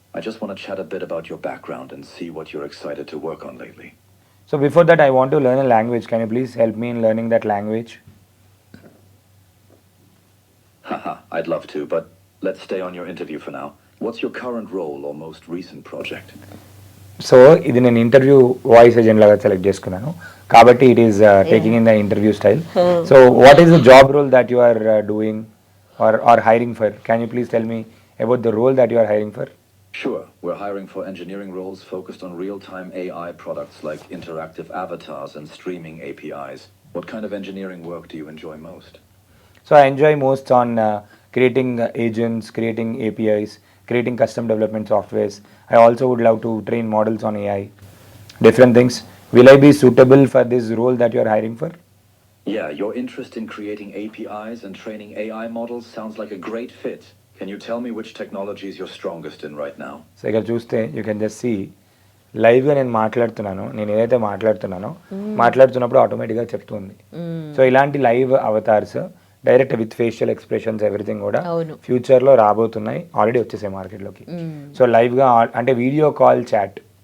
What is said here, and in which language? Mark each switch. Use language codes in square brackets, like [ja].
[en] I just want to chat a bit about your background and see what you're excited to work on lately. So before that I want to learn a language. Can you please help me in learning that language? Haha, I'd love to, but let's stay on your interview for now. What's your current role or most recent project? [te] So ఇది నేను interview voice agent లాగా select చేసుకున్నాను కాబట్టి [en] It is taking in the interview style. So what is the job role that you are doing or hiring for? Can you please tell me about the role that you are hiring for? Sure, we're hiring for engineering roles focused on real-time AI products like interactive avatars and streaming APIs. What kind of engineering work do you enjoy most? So I enjoy most on creating agents, creating APIs, creating custom development softwares. I also would love to train models on AI, different things. Will I be suitable for this role that you are hiring for? Yeah, your interest in creating APIs and training AI models sounds like a great fit. Can you tell me which technologies you're strongest in right now? [te] So ఇక్కడ చూస్తే [en] you can just see [te] లైవ్గా నేను మాట్లాడుతున్నాను. నేను ఏదైతే మాట్లాడుతున్నప్పుడు ఆటోమేటిక్గా చెప్తుంది. [en] so ఇలాంటి live avatars direct with facial expressions everything కూడా [te] అవును. ఫ్యూచర్లో రాబోతున్నాయి, ఆల్రెడీ వచ్చేసాయి మార్కెట్లోకి. సో లైవ్గా అంటే వీడియో కాల్ చాట్.